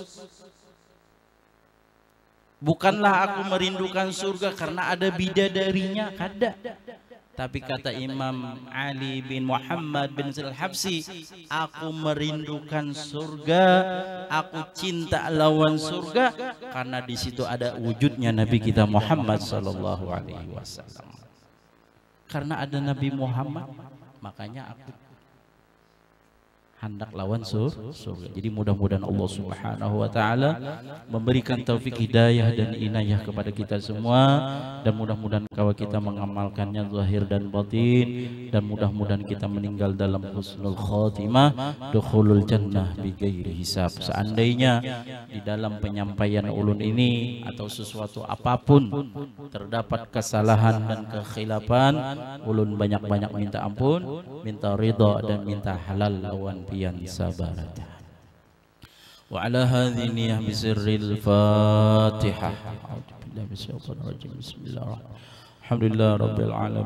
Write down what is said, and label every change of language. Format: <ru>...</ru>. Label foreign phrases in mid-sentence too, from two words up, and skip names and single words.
<id>Bukanlah aku merindukan surga karena ada bidadarinya, kada. Tapi kata Imam Ali bin Muhammad bin Husain al-Habsyi, aku merindukan surga, aku cinta lawan surga karena di situ ada wujudnya Nabi kita Muhammad</id> <ar>صلى الله عليه وسلم.</ar> <bjn>Karena ada Nabi Muhammad, makanya aku hendak lawan surga.</bjn> <id>Jadi mudah-mudahan Allah</id> <ar>سبحانه وتعالى</ar> <id>memberikan taufik hidayah dan inayah kepada kita semua, dan mudah-mudahan kalau kita mengamalkannya zahir dan batin, dan mudah-mudahan kita meninggal dalam</id> <ar>حسن الخاتمة دخول الجنة بغير حساب.</ar> <id>Seandainya di dalam penyampaian ulun ini atau sesuatu apapun terdapat kesalahan dan kekhilafan,</id> <bjn>ulun banyak-banyak minta ampun, minta ridha dan minta halal lawan pian sabarata.</bjn> <ar>وعلى هذه النية بسر الفاتحة. بسم الله الرحمن الرحيم. الحمد لله رب العالمين.</ar>